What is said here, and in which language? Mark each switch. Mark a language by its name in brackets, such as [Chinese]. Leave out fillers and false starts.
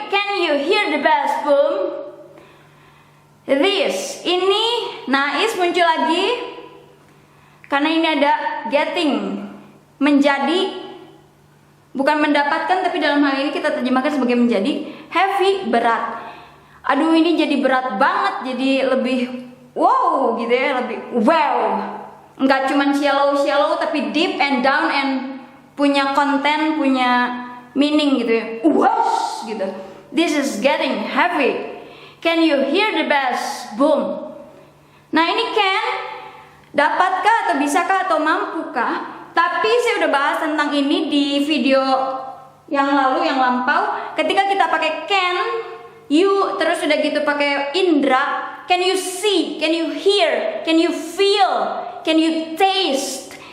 [English] Can you hear the bass boom? [Indonesian] This, ini nais muncul lagi. Karena ini ada getting, menjadi, bukan mendapatkan, tapi dalam hal ini kita terjemahkan sebagai menjadi. Heavy, berat. Aduh, ini jadi berat banget, jadi lebih wow gitu ya, lebih wow. Enggak cuman shallow, tapi [English] deep and down [Indonesian] and punya konten, punya meaning gitu ya. [English] Wow gitu. This is getting heavy. Can you hear the bass boom? [Indonesian] Nah ini can, dapatkah atau bisakah atau mampukah? Tapi saya udah bahas tentang ini di video yang lalu, yang lampau. Ketika kita pakai can, you, terus udah gitu pakai indra. [English] Can you see? Can you hear? Can you feel? Can you taste?